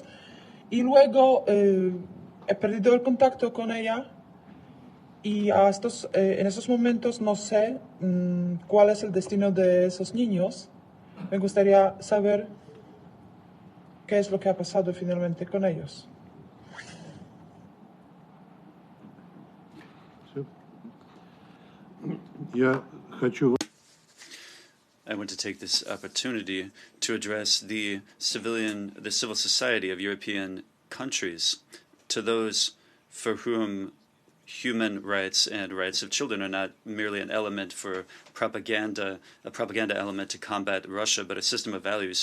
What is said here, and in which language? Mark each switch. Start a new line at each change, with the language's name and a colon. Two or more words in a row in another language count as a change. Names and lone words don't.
Spanish: Y luego he perdido el contacto con ella y en esos momentos no sé cuál es el destino de esos niños. Me gustaría saber qué es lo que ha pasado finalmente con ellos.
Ukrainian: Я хочу
English: I want to take this opportunity to address the civil society of European countries, to those for whom human rights and rights of children are not merely an element for propaganda, a propaganda element to combat Russia, but a system of values.